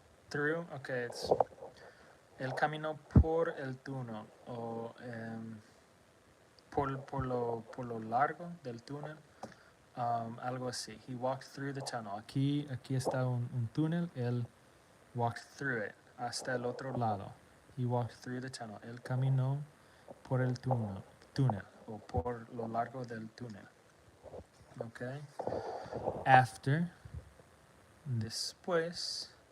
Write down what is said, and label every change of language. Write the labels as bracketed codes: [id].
[es] Through, okay, él caminó por el túnel o por lo largo del túnel. Algo así. [en] He walked through the tunnel. [es] Aquí está un túnel. Él [en] walked through it. [es] Hasta el otro lado. [en] He walked through the tunnel. [es] Él caminó por el túnel o por lo largo del túnel. [en] Okay. After. Después.